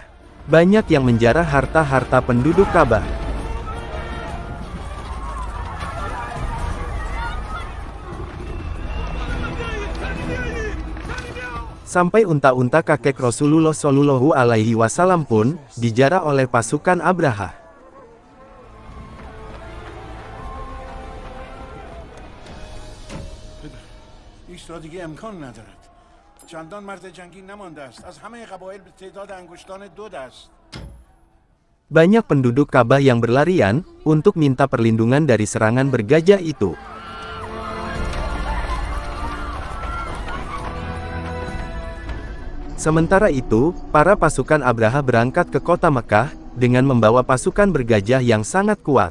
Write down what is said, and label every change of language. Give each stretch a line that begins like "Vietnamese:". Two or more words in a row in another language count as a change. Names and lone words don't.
Indonesian: Banyak yang menjarah harta-harta penduduk Ka'bah. Sampai unta-unta kakek Rasulullah
Arabic: صلى الله عليه وسلم
Indonesian: pun dijarah oleh pasukan Abraha.
Persian: ایستادگی امکان ندارد. چندان مرد جنگی نمانده است. از همه قبایل به تعداد انگشتان 2 دست.
Indonesian: Banyak penduduk Ka'bah yang berlarian untuk minta perlindungan dari serangan bergajah itu. Sementara itu, para pasukan Abraha berangkat ke kota Mekah dengan membawa pasukan bergajah yang sangat kuat.